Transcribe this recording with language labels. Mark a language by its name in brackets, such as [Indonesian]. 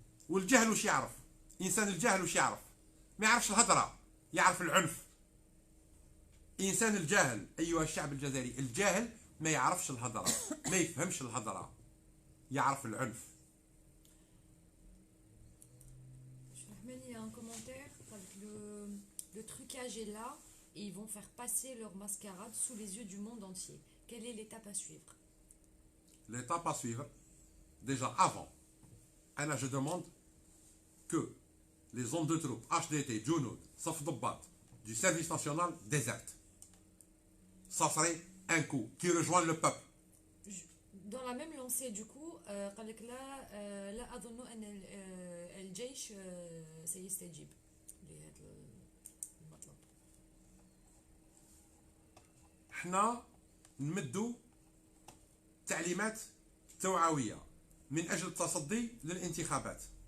[Arabic] والجهل وش يعرف؟ انسان الجاهل وش يعرف؟ ما يعرفش الهضره، يعرف العنف. انسان الجاهل ايها الشعب الجزائري، الجاهل ما يعرفش الهضره، ما يفهمش الهضره، يعرف العنف. [French] Il y a un commentaire, le trucage est là et ils vont faire passer leur mascarade sous les yeux du monde entier. Quelle est l'étape à suivre? L'étape à suivre, déjà avant, je demande que les hommes de troupes HDT, Junud, Saf Dobbat, du service national désertent. Ça serait un coup qui rejoint le peuple. Dans la même lancée du coup, [Arabic] قال لك لا أظن أن الجيش سيستجيب لهذا المطلب. حنا نمدوا تعليمات توعوية من أجل التصدي للانتخابات.